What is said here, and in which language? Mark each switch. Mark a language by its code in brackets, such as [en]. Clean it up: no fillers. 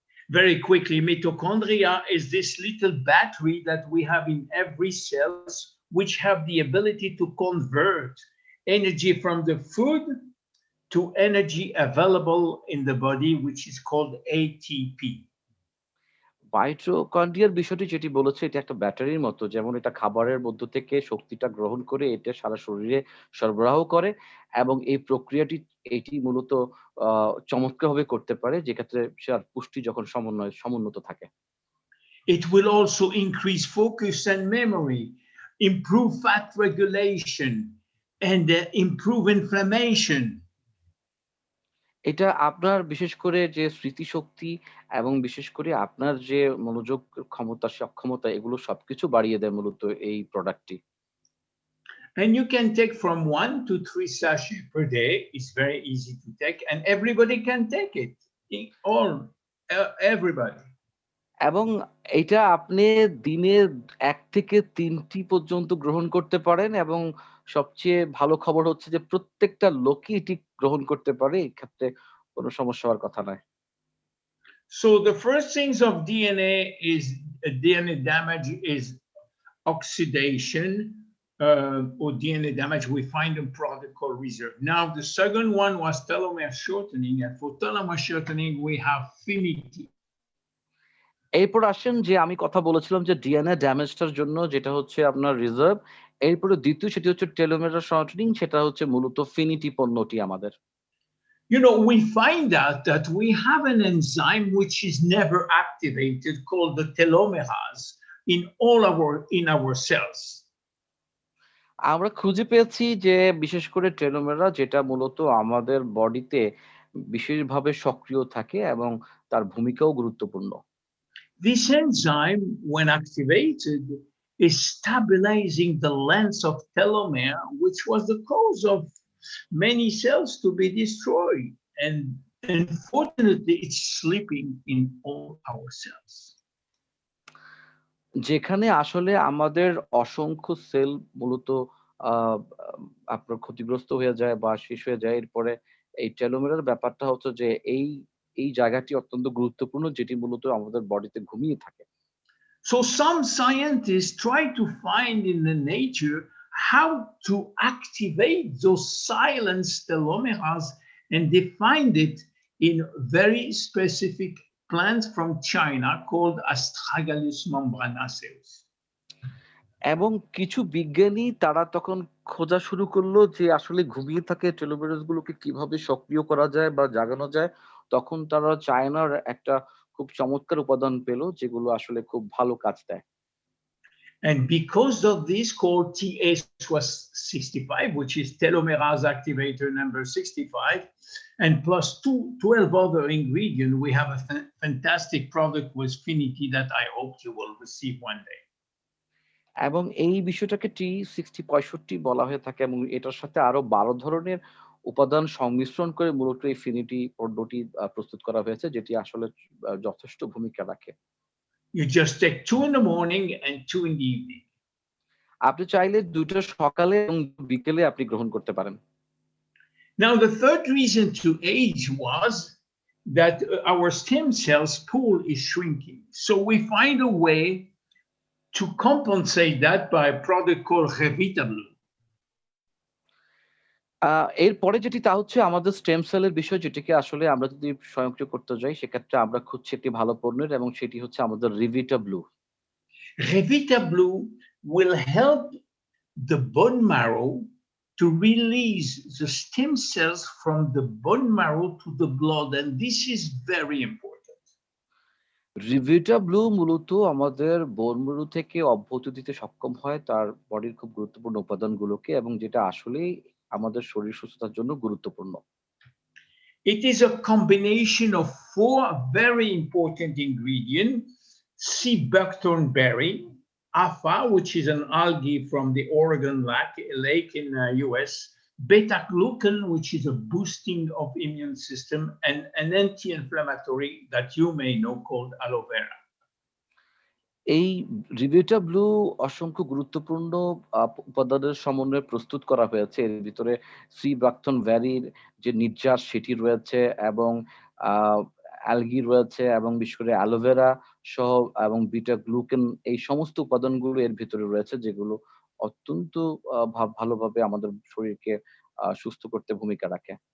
[en] Very quickly, mitochondria is this little battery that we have in every cells, which have the ability to convert energy from the food to energy available in the body, which is called ATP. [bn] মাইটোকন্ড্রিয়ার বিষয়টি যেটি বলেছে এটা একটা ব্যাটারির মতো, যেমন এটা খাবারের মধ্য থেকে শক্তিটা গ্রহণ করে এটা সারা শরীরে সরবরাহ করে এবং এই প্রক্রিয়াটি এটি মূলত চমৎকারভাবে করতে পারে যেক্ষেত্রে সে আর পুষ্টি যখন সমুন্নত থাকে। [en] It will also increase focus and memory, improve fat regulation, and improve inflammation. [bn] এটা আপনার বিশেষ করে যে স্মৃতিশক্তি এবং বিশেষ করে আপনার যে মনোযোগ ক্ষমতা, সক্ষমতা এগুলো সবকিছু বাড়িয়ে দেয় মূলত এই প্রোডাক্টটি। [en] And you can take from 1 to 3 sachets per day. It's very easy to take, and everybody can take it. all, everybody. [bn] এবং এটা আপনি দিনে 1 থেকে 3টি পর্যন্ত গ্রহণ করতে পারেন এবং সবচেয়ে ভালো খবর হচ্ছে যে প্রত্যেকটা লোকই এটি গ্রহণ করতে পারে। এক্ষেত্রে কোনো সমস্যা হওয়ার কথা নয়। [en] So the first things of DNA is DNA damage is oxidation or DNA damage. We find a product called reserve. Now the second one was telomere shortening, and for telomere shortening we have finity. [bn] এরপর আসেন যে আমি কথা বলেছিলাম যে DNA ড্যামেজটার জন্য যেটা হচ্ছে আপনার রিজার্ভ। এরপরে দ্বিতীয় সেটি হচ্ছে টেলোমেরার শর্টেনিং, সেটা হচ্ছে মূলত ফিনিটি পণ্যটি আমাদের। [en] You know, we find out that we have an enzyme which is never activated called the telomerase in our cells. [bn] আমরা খুঁজে পেয়েছি যে বিশেষ করে টেলোমেরা যেটা মূলত আমাদের বডিতে বিশেষভাবে সক্রিয় থাকে এবং তার ভূমিকাও গুরুত্বপূর্ণ। [en] This enzyme, when activated, is stabilizing the length of telomere, which was the cause of many cells to be destroyed. And unfortunately, it's sleeping in all our cells. [bn] যেখানে আসলে আমাদের অসংখ্য সেল মূলত আ আপনার ক্ষতিগ্রস্ত হয়ে যায় বা শেষ হয়ে যায়। এরপরে এই টেলোমেরার ব্যাপারটা হচ্ছে যে এই জায়গাটি অত্যন্ত গুরুত্বপূর্ণ যেটি মূলত আমাদের বডিতে ঘুমিয়ে থাকে। [en] So some scientists try to find in the nature how to activate those silent telomeres, and they find it in very specific plants from China called Astragalus membranaceus. [bn] এবং কিছু বিজ্ঞানী তারা তখন খোঁজা শুরু করলো যে আসলে ঘুমিয়ে থাকা টেলোমেরাস গুলোকে কিভাবে সক্রিয় করা যায় বা জাগানো যায়। তখন তারা চায়নার একটা খুব চমৎকার উপাদান পেল যেগুলো আসলে খুব ভালো কাজ দেয়। [en] And because of this called TS65, which is telomerase activator number 65, and plus 12 other ingredients, we have a fantastic product with Finity that I hope you will receive one day. [bn] এবং এই বিষয়টাকে T6065 বলা হয়ে থাকে এবং এটার সাথে আরো 12 ধরনের উপাদান সংমিশ্রণ করে মূলত এই ফিনিটি পণ্যটি প্রস্তুত করা হয়েছে যেটি আসলে যথেষ্ট ভূমিকা রাখে। [en] You just take 2 in the morning and 2 in the evening. [bn] আপনি চাইলে 2টা সকালে এবং বিকেলে আপনি গ্রহণ করতে পারেন। [en] Now, the third reason to age was that our stem cells pool is shrinking. So we find a way to compensate that by a product called Revitablu. [bn] এরপরে যেটি তা হচ্ছে আমাদের স্টেম সেলের বিষয় যেটিকে আসলে আমরা যদি স্বয়ংক্রিয় করতে যাই সেক্ষেত্রে আমরা খুঁজছি একটি ভালো পণ্যের এবং সেটি হচ্ছে আমাদের Revitablu। [en] Revitablu will help the bone marrow to release the stem cells from the bone marrow to the blood, and this is very important. [bn] Revitablu মূলত আমাদের বোন ম্যারো থেকে অব্যাহতি দিতে সক্ষম হয় তার বডির খুব গুরুত্বপূর্ণ উপাদানগুলোকে এবং যেটা আসলেই আমাদের শরীর সুস্থতার জন্য গুরুত্বপূর্ণ। [en] It is a combination of 4 very important ingredients: sea buckthorn berry, AFA, which is an algae from the Oregon lake in US, beta-glucan, which is a boosting of immune system, and an anti-inflammatory that you may know called aloe vera. [bn] এই Revitablu অসংখ্য গুরুত্বপূর্ণ উপাদানের সমন্বয়ে প্রস্তুত করা হয়েছে। এর ভিতরে সি বাকথর্ন ভ্যারির যে নির্যাস সেটি রয়েছে এবং আ অ্যালগি রয়েছে এবং বিশেষ করে অ্যালোভেরা সহ এবং বিটা গ্লুকেন এই সমস্ত উপাদানগুলো এর ভিতরে রয়েছে যেগুলো অত্যন্ত ভালোভাবে আমাদের শরীরকে সুস্থ করতে ভূমিকা রাখে।